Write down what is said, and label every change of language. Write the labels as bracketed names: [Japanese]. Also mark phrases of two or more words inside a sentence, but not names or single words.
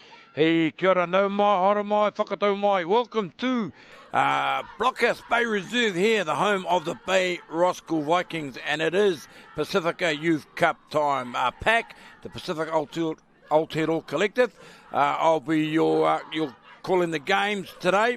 [Māori] Hei, kia ora nau mai, hara mai, whakatau mai. [English] Welcome to Blockhouse Bay Reserve here, the home of the Bay Roskill Vikings, and it is Pasifika Youth Cup time. Pack, the Pacific Aotearoa Collective. I'll be your calling the games today.